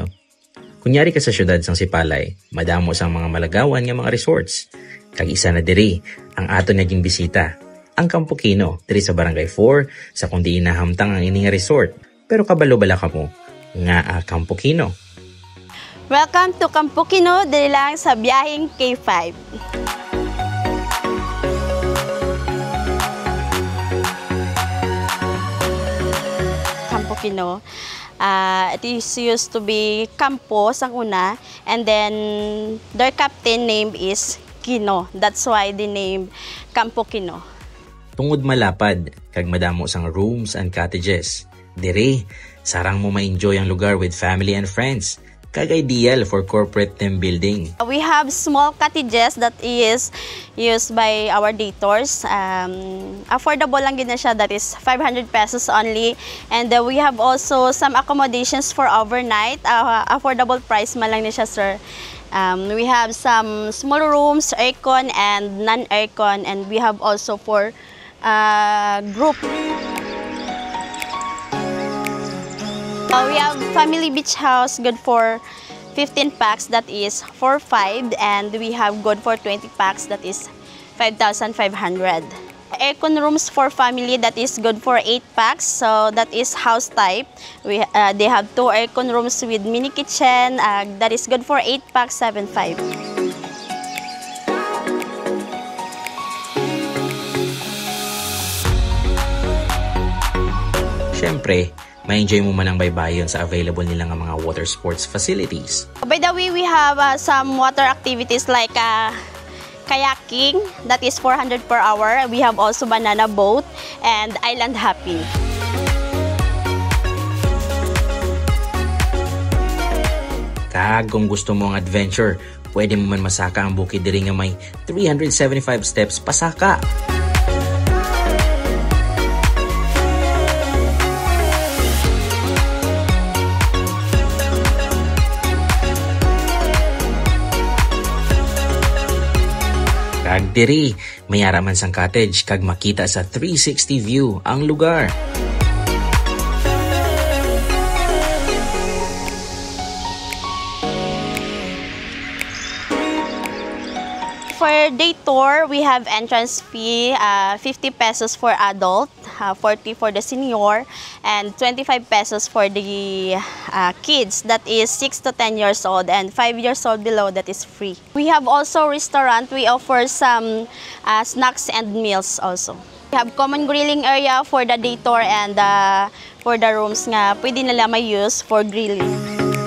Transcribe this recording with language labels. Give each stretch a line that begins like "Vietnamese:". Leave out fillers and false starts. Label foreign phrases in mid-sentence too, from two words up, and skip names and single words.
Hiligaynon: Kunyari ka sa syudad sang Sipalay, madamo sang mga malagawan nga mga resorts. Kag isa na diri ang ato naging bisita, ang Campo Kino, diri sa Barangay 4, sa kundi inahamtang ang ini nga resort. Pero kabalo bala ka mo nga Campo Kino.
English: Welcome to
Hiligaynon: Campo Kino, diri lang sa biyaheng K5. Campo Kino.
English: It used to be Campo
Hiligaynon: sang una,
English: and then their captain name is Kino. That's why the name Campo Kino.
Hiligaynon: Tungod malapad, kag madamo sang
English: rooms and cottages.
Hiligaynon: Dire, sarang mo ma-enjoy ang lugar
English: with family and friends. Kag ideal for corporate team building. We have small cottages that is used by our dators.
Hiligaynon: Affordable lang din na siya,
English: that is 500 pesos only. And we have also some accommodations for overnight. Affordable price
Hiligaynon: man lang na siya, sir.
English: We have some small rooms, aircon and non-aircon, and we have also for group. We have family beach house, good for 15 packs, that is 4,500, and we have good for 20 packs, that is 5,500. Aircon rooms for family, that is good for 8 packs, so that is house type. They have 2 aircon rooms with mini kitchen, that is good for 8 packs, 7,500.
Hiligaynon: Siyempre, ma-enjoy mo man ang baybayon sa available nila nga mga
English: water sports facilities. By the way, we have some water activities like kayaking, that is 400 per hour. We have also banana boat and island hopping.
Hiligaynon: Kag kung gusto mo ang adventure, pwede mo man masaka ang bukid diri nga may 375 steps pasaka. Kag diri, mayara man sang cottage kag makita sa 360 view ang lugar.
English: For day tour, we have entrance fee, 50 pesos for adult, 40 for the senior, and 25 pesos for the kids, that is 6 to 10 years old, and 5 years old below, that is free. We have also restaurant. We offer some snacks and meals also. We have common grilling area for the day tour and for the rooms
Hiligaynon: nga pwede nila
English: may use for grilling.